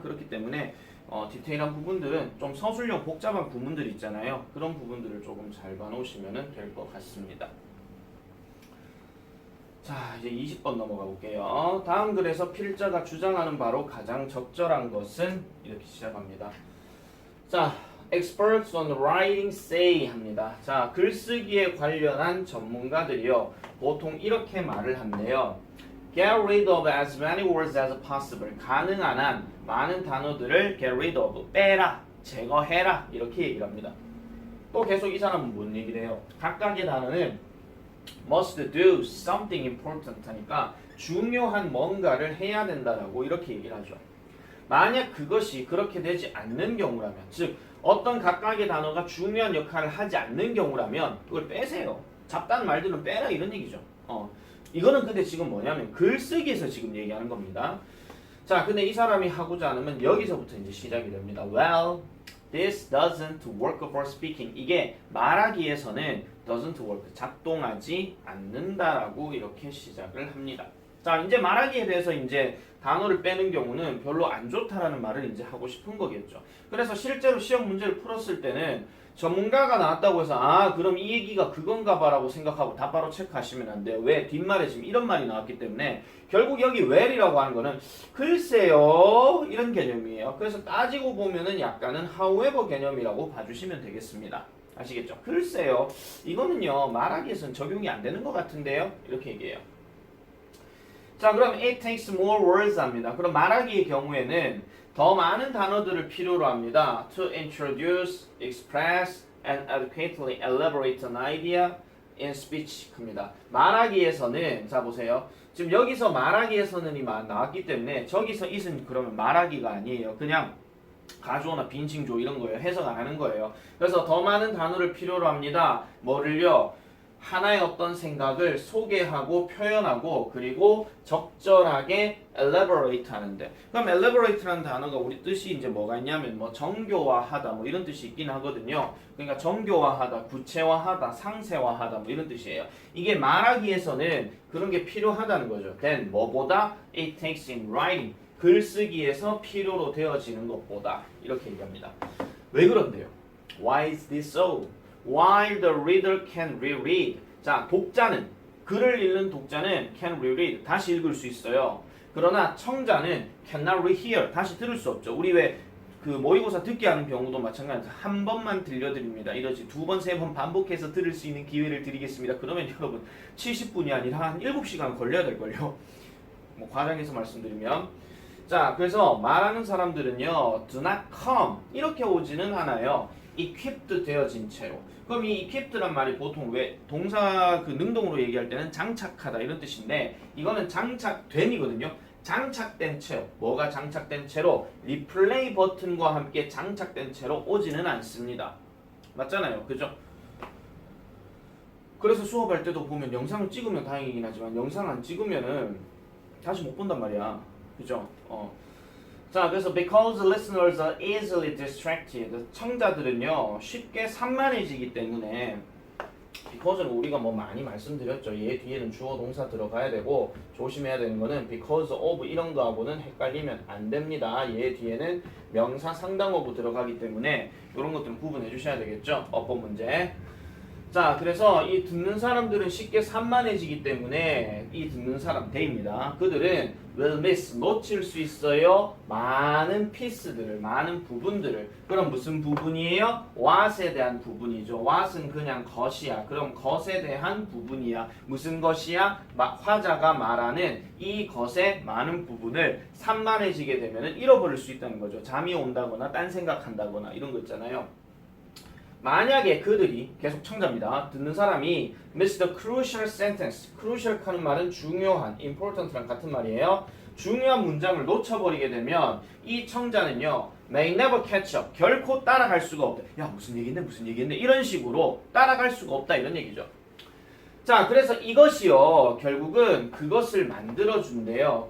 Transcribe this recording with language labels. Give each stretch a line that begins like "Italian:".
Korean: 그렇기 때문에 디테일한 부분들은 좀 서술형 복잡한 부분들 있잖아요. 그런 부분들을 조금 잘 봐놓으시면 될 것 같습니다. 자, 이제 20번 넘어가 볼게요. 다음 글에서 필자가 주장하는 바로 가장 적절한 것은 이렇게 시작합니다.
English: 자, experts on writing say 합니다.
Korean: 자, 글쓰기에 관련한 전문가들이요. 보통 이렇게 말을 한대요.
English: Get rid of as many words as possible.
Korean: 가능한 한 많은 단어들을
English: get rid of,
Korean: 빼라, 제거해라 이렇게 얘기를 합니다. 또 계속 이 사람은 뭔 얘기를 해요? 각각의 단어는
English: must do something important
Korean: 하니까 중요한 뭔가를 해야 된다라고 이렇게 얘기를 하죠. 만약 그것이 그렇게 되지 않는 경우라면, 즉 어떤 각각의 단어가 중요한 역할을 하지 않는 경우라면 그걸 빼세요. 잡다한 말들은 빼라 이런 얘기죠. 이거는 근데 지금 뭐냐면 글쓰기에서 지금 얘기하는 겁니다. 자, 근데 이 사람이 하고자 하면 여기서부터 이제 시작이 됩니다.
English: Well, this doesn't work for speaking.
Korean: 이게 말하기에서는
English: doesn't work,
Korean: 작동하지 않는다라고 이렇게 시작을 합니다. 자, 이제 말하기에 대해서 이제 단어를 빼는 경우는 별로 안 좋다라는 말을 이제 하고 싶은 거겠죠. 그래서 실제로 시험 문제를 풀었을 때는 전문가가 나왔다고 해서 그럼 이 얘기가 그건가 봐라고 생각하고 다 바로 체크하시면 안 돼요. 왜? 뒷말에 지금 이런 말이 나왔기 때문에 결국 여기 where이라고 하는 거는 글쎄요 이런 개념이에요. 그래서 따지고 보면은 약간은 however 개념이라고 봐주시면 되겠습니다. 아시겠죠? 글쎄요 이거는요 말하기에서는 적용이 안 되는 것 같은데요 이렇게 얘기해요.
English: 자, 그럼 it takes more words 합니다.
Korean: 그럼 말하기의 경우에는 더 많은 단어들을 필요로 합니다.
English: To introduce, express, and adequately elaborate an idea in speech 입니다.
Korean: 말하기에서는 자 보세요. 지금 여기서 말하기에서는이 나왔기 때문에 저기서 it은 그러면 말하기가 아니에요. 그냥 가주어나 빈칭조 이런 거예요. 해석 안 하는 거예요. 그래서 더 많은 단어를 필요로 합니다. 뭐를요? 하나의 어떤 생각을 소개하고 표현하고 그리고 적절하게 elaborate 하는데, 그럼 elaborate라는 단어가 우리 뜻이 이제 뭐가 있냐면 뭐 정교화하다 뭐 이런 뜻이 있긴 하거든요. 그러니까 정교화하다, 구체화하다, 상세화하다 뭐 이런 뜻이에요. 이게 말하기에서는 그런 게 필요하다는 거죠. then 뭐보다
English: it takes in writing,
Korean: 글쓰기에서 필요로 되어지는 것보다 이렇게 얘기합니다. 왜 그런데요?
English: Why is this so? While the reader can reread.
Korean: 자, 독자는 글을 읽는 독자는
English: can reread
Korean: 다시 읽을 수 있어요. 그러나 청자는
English: cannot rehear
Korean: 다시 들을 수 없죠. 우리 왜 그 모의고사 듣게 하는 경우도 마찬가지로 한 번만 들려드립니다. 이러지 두 번, 세 번 반복해서 들을 수 있는 기회를 드리겠습니다. 그러면 여러분 70분이 아니라 한 7시간 걸려야 될걸요. 뭐 과장해서 말씀드리면 자, 그래서 말하는 사람들은요
English: do not come
Korean: 이렇게 오지는 않아요. equipped 되어진 채로. 그럼 이 equipped란 말이 보통 왜 동사 그 능동으로 얘기할 때는 장착하다 이런 뜻인데 이거는 장착된이거든요. 장착된 채로. 뭐가 장착된 채로? 리플레이 버튼과 함께 장착된 채로 오지는 않습니다. 맞잖아요. 그죠? 그래서 수업할 때도 보면 영상을 찍으면 다행이긴 하지만 영상 안 찍으면은 다시 못 본단 말이야. 그죠? 자, 그래서
English: because listeners are easily distracted.
Korean: 청자들은요 쉽게 산만해지기 때문에 because는 우리가 뭐 많이 말씀드렸죠. 얘 뒤에는 주어 동사 들어가야 되고 조심해야 되는 거는 because of 이런 거하고는 헷갈리면 안 됩니다. 얘 뒤에는 명사 상당어구 들어가기 때문에 이런 것들은 구분해 주셔야 되겠죠. 어법 문제. 자, 그래서 이 듣는 사람들은 쉽게 산만해지기 때문에 이 듣는 사람 대입니다. 그들은
English: will miss
Korean: 놓칠 수 있어요. 많은 피스들을, 많은 부분들을. 그럼 무슨 부분이에요? what에 대한 부분이죠. what은 그냥 것이야. 그럼 것에 대한 부분이야. 무슨 것이야? 화자가 말하는 이 것의 많은 부분을 산만해지게 되면 잃어버릴 수 있다는 거죠. 잠이 온다거나 딴 생각한다거나 이런 거 있잖아요. 만약에 그들이 계속 청자입니다. 듣는 사람이
English: miss the crucial sentence.
Korean: crucial 하는 말은 중요한, important랑 같은 말이에요. 중요한 문장을 놓쳐버리게 되면 이 청자는요
English: may never catch up.
Korean: 결코 따라갈 수가 없다. 야 무슨 얘기인데 이런 식으로 따라갈 수가 없다 이런 얘기죠. 자, 그래서 이것이요, 결국은 그것을 만들어준대요.